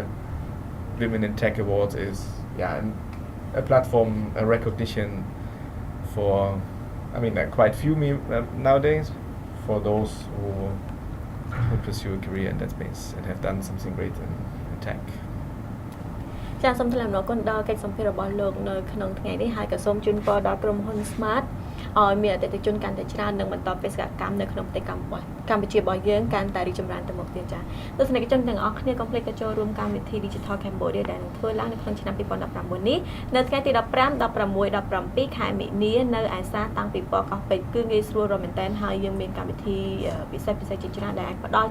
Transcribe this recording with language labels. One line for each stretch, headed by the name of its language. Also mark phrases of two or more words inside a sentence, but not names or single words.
English: Women in Tech Awards is a platform, a recognition for, I mean, quite few nowadays, for those who pursue a career in that space and have done something great in tech.
Khmer: ចាសូមថ្លែងអំណរគុណដល់កិច្ចសម្ភាររបស់លោកនៅក្នុងថ្ងៃនេះហើយក៏សូមជូនពរដល់ក្រុមហ៊ុន Smart ឲ្យមានអតិថិជនកាន់តែច្រើននិងបន្តបេសកកម្មនៅក្នុងប្រទេសកម្ពុជារបស់យើងកាន់តែរីកចម្រើនទៅមុខទៀតចាទស្សនិកជនទាំងអស់គ្នាកុំភ្លេចទៅចូលរួមកម្មវិធី Digital Cambodia ដែលនឹងធ្វើឡើងនៅក្នុងឆ្នាំ2019នេះនៅថ្ងៃទី15 16 17ខែមិនិនានៅឯសាលតាំងពីពណ៌កោះពេជ្រគឺងាយស្រួលរមែនតើហើយយើងមានកម្មវិធីពិសេសជាច្រើនដែលអាចផ្ដល់